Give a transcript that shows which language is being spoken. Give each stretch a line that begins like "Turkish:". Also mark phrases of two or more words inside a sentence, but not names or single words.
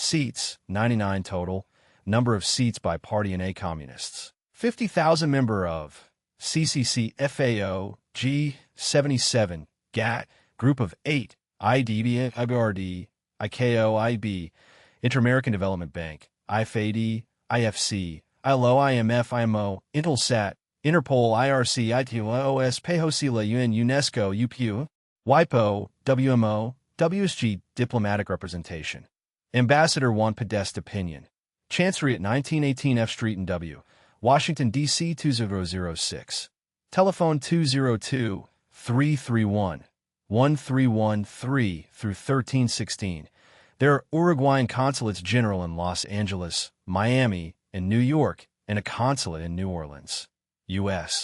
English: Seats, 99 total. Number of seats by party and A communists. 50,000 member of CCC FAO G77 GATT Group of 8 IDB IBRD ICAO IB Inter-American Development Bank IFAD IFC ILO IMF IMO Intelsat Interpol IRC ITOS PEHOSILA UN UNESCO UPU WIPO WMO WSG Diplomatic Representation. Ambassador Juan Podesta Opinion. Chancery at 1918 F Street in W. Washington, D.C. 2006. Telephone 202-331-1313 There are Uruguayan consulates general in Los Angeles, Miami, and New York, and a consulate in New Orleans, U.S.